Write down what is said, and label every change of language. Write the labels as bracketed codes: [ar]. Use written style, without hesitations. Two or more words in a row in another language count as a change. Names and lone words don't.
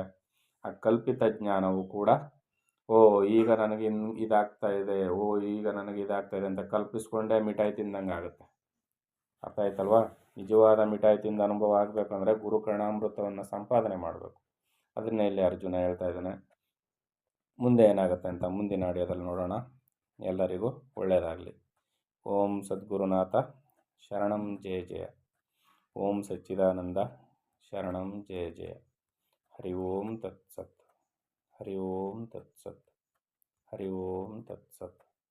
[kn] ಆ ಕಲ್ಪಿತ ಜ್ಞಾನವು ಕೂಡ ಈಗ ನನಗೆ ಇದಾಗ್ತಾ ಇದೆ, ಈಗ ನನಗೆ ಇದಾಗ್ತಾ ಇದೆ ಅಂತ ಕಲ್ಪಿಸ್ಕೊಂಡೇ ಮಿಠಾಯಿ ತಿಂದಂಗೆ ಆಗುತ್ತೆ. ಅರ್ಥ ಆಯ್ತಲ್ವಾ? ನಿಜವಾದ ಮಿಠಾಯಿ ತಿಂದ ಅನುಭವ ಆಗಬೇಕಂದ್ರೆ ಗುರುಕರುಣಾಮೃತವನ್ನು ಸಂಪಾದನೆ ಮಾಡಬೇಕು. ಅದನ್ನೇ ಇಲ್ಲಿ ಅರ್ಜುನ ಹೇಳ್ತಾ ಇದ್ದಾನೆ. ಮುಂದೆ ಏನಾಗುತ್ತೆ ಅಂತ ಮುಂದಿನ ಆಡಿಯೋದಲ್ಲಿ ನೋಡೋಣ. ಎಲ್ಲರಿಗೂ ಒಳ್ಳೆಯದಾಗಲಿ. [sa] ಓಂ ಸದ್ಗುರುನಾಥ ಶರಣಂ ಜಯ ಜಯ. ಓಂ ಸಚ್ಚಿದಾನಂದ ಶರಣಂ ಜಯ ಜಯ. ಹರಿ ಓಂ ತತ್ಸತ್. ಹರಿ ಓಂ ತತ್ಸತ್. ಹರಿ ಓಂ ತತ್ಸತ್.